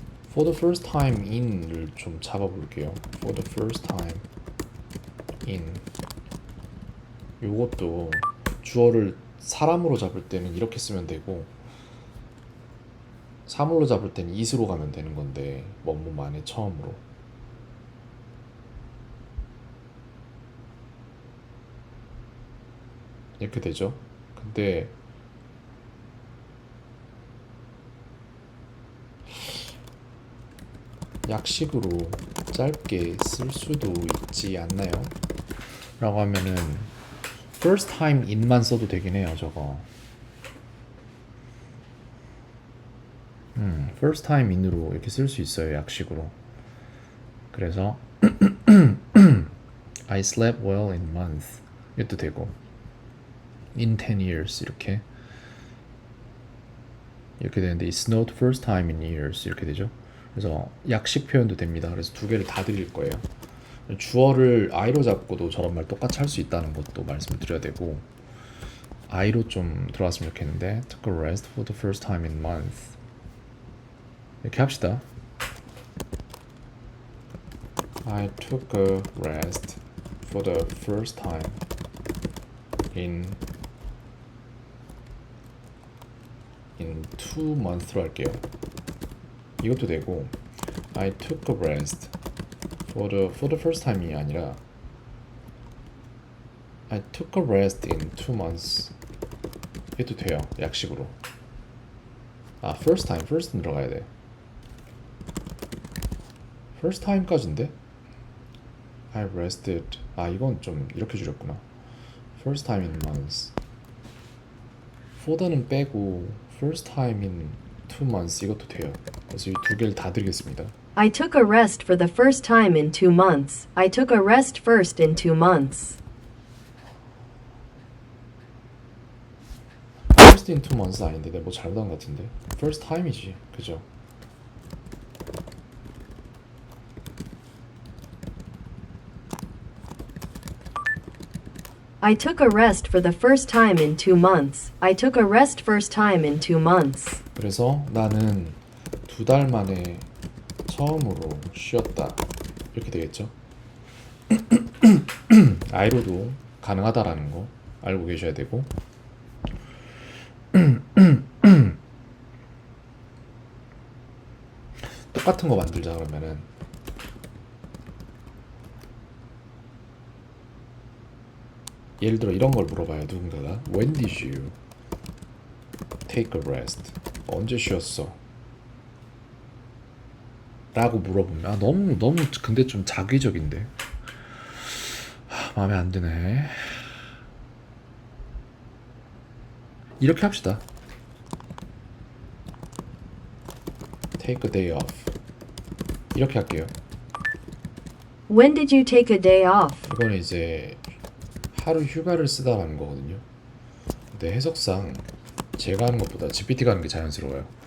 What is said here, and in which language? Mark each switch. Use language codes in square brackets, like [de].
[en] For the first time in을 [ko] 좀 잡아볼게요. [en] For the first time in. [ko] 요것도 주어를 사람으로 잡을 때는 이렇게 쓰면 되고, 사물로 잡을 때는 is로 가면 되는 건데, 뭐뭐만의 처음으로. 이렇게 되죠. 근데 약식으로 짧게 쓸 수도 있지 않나요? 라고 하면은 first time in만 써도 되긴 해요, 저거. first time in으로 이렇게 쓸 수 있어요, 약식으로. 그래서 [en] I slept well in month [ko] 이것도 되고, [en] in 10 years [ko] 이렇게 되는데, [en] it snowed first time in years [ko] 이렇게 되죠. 그래서 약식 표현도 됩니다. 그래서 두 개를 다 드릴 거예요. 주어를 I로 잡고도 저런 말 똑같이 할 수 있다는 것도 말씀을 드려야 되고, I로 좀 들어갔으면 좋겠는데, [en] took a rest for the first time in month [ko] 이렇게 합시다. [en] I took a rest for the first time in 2 months로 [ko] 할게요. 이것도 되고, [en] I took a rest for the first time이 아니라 I took a rest in 2 months [ko] 이것도 돼요, 약식으로. [en] first time, first는 [ko] 들어가야 돼. [en] first time까지인데? I rested. [ko] 이건 좀 이렇게 줄였구나. [en] first time in months. for는 [ko] 빼고 [en] first time in 2 months [ko] 이것도 돼요. 그래서 이 두 개를 다 드리겠습니다. [en] I took a rest for the first time in 2 months. I took a rest first in 2 months. first in 2 months [ko] 아닌데 내가 뭐 잘못한 것 같은데. first time이지, 그죠? [en] I took a rest for the first time in 2 months. I took a rest first time in 2 months. [ko] 그래서 나는 2달 만에 처음으로 쉬었다 이렇게 되겠죠. I로도 가능하다라는 거 알고 계셔야 되고, 똑같은 거 만들자. 그러면은 예를 들어 이런 걸 물어봐요. 누군가가 [en] When did you take a rest? [ko] 언제 쉬었어? 라고 물어보면 너무 근데 좀 자기적인데 마음에 안 드네. 이렇게 합시다. [en] Take a day off [ko] 이렇게 할게요. [en] When did you take a day off? [ko] 이거는 이제 하루 휴가를 쓰다라는 거거든요. 근데 해석상 제가 하는 것보다 GPT가 하는 게 자연스러워요.